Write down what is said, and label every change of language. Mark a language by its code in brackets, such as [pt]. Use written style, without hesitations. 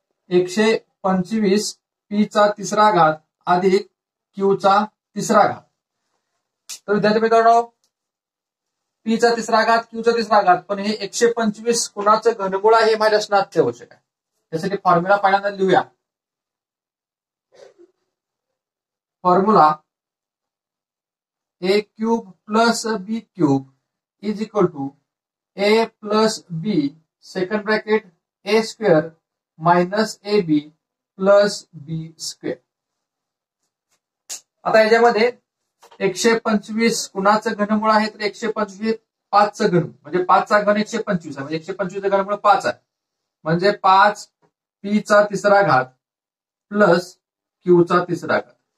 [mr] एकशे 25 पी चा तिसरा घात अधिक क्यू चा तिसरा घात. तर विद्यार्थी मित्रांनो, पी चा तिसरा घात क्यू चा तिसरा घात, पण हे 125 कुणाचं घनमूळ आहे हे माहिती असणं अत्यावश्यक आहे. त्यासाठी फॉर्म्युला पहिल्यांदा लिहूया. [en] Formula a cube plus b cube is equal to a plus b second bracket a square minus a b plus b square. [mr] आता याच्यामध्ये 125 कुणाचं घनमूळ आहे तर 125 5चं घन, म्हणजे 5चा घन 125 आहे, म्हणजे 125चं घनमूळ 5 आहे, म्हणजे 5 पी चा तिसरा घात प्लस क्यू चा तिसरा घात.